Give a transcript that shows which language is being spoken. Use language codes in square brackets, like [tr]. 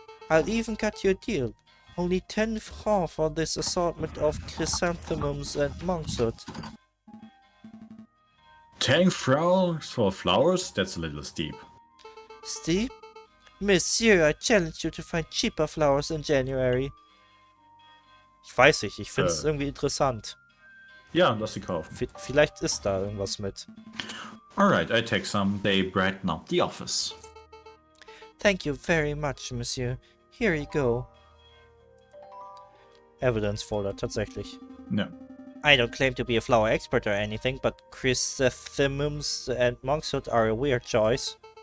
[en] I'll even cut you a deal. Only 10 francs for this assortment of chrysanthemums and monkshood. 10 francs for flowers? That's a little steep. Steep? Monsieur, I challenge you to find cheaper flowers in January. [de] Ich weiß nicht, ich finde es irgendwie interessant. Ja, lass sie kaufen. Vielleicht ist da irgendwas mit. [en] Alright, I take some. They brighten up the office. Thank you very much, monsieur. Here you go. Evidence folder, tatsächlich. No. I don't claim to be a flower expert or anything, but chrysanthemums and monkshood are a weird choice.